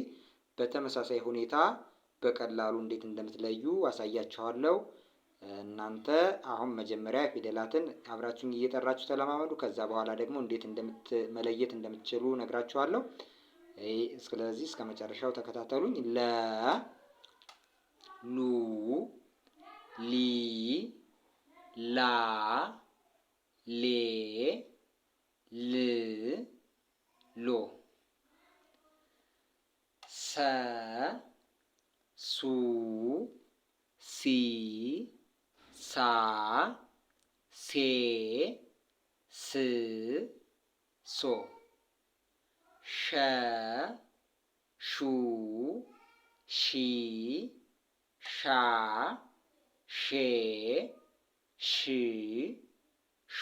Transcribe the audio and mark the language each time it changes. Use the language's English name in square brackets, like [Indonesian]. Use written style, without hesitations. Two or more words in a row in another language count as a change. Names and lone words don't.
[Amharic] በተመሳሳይ ሁኔታ በቀላሉ እንዴት እንደምትለዩ አሳያችኋለሁ። እናንተ አሁን መጀመሪያ ፊደላትን አብራችሁን እየጠራችሁ ተለማመዱ። ከዛ በኋላ ደግሞ እንዴት መለየት እንደምትችሉ ነግራችኋለሁ። ስለዚህ እስከ መጨረሻው ተከታተሉኝ። ለ፣ ሉ፣ ሊ፣ ላ፣ ሌ፣ ል፣ ሎ። ሰ፣ ሱ፣ ሲ፣ ሳ፣ ሴ፣ ስ፣ ሶ። ሸ፣ ሹ፣ ሺ፣ ሻ፣ ሼ፣ ሽ፣ ሾ።